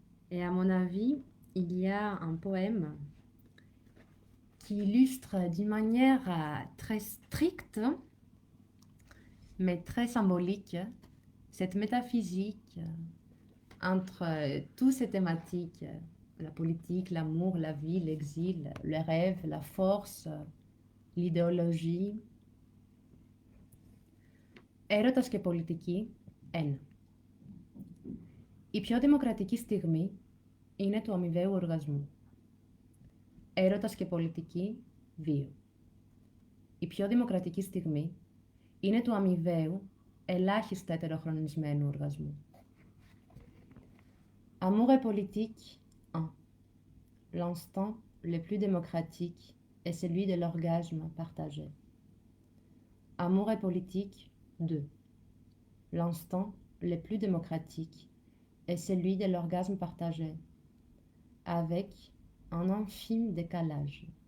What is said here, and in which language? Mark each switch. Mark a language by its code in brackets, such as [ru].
[fr] Et à mon avis, il y a un poème qui illustre d'une manière très stricte, mais très symbolique, cette métaphysique entre toutes ces thématiques, la politique, l'amour, la vie, l'exil, le rêve, la force, l'idéologie. [el] Έρωτας και πολιτική, ένα. Η πιο δημοκρατική στιγμή είναι του αμοιβαίου οργασμού. Έρωτας και πολιτική, 2. Η πιο δημοκρατική στιγμή είναι του αμοιβαίου, ελάχιστα ετεροχρονισμένου οργασμού. [fr] Amour et politique, 1. L'instant le plus démocratique est celui de l'orgasme partagé. Amour et politique, 2. L'instant le plus démocratique est celui de l'orgasme partagé, avec un infime décalage.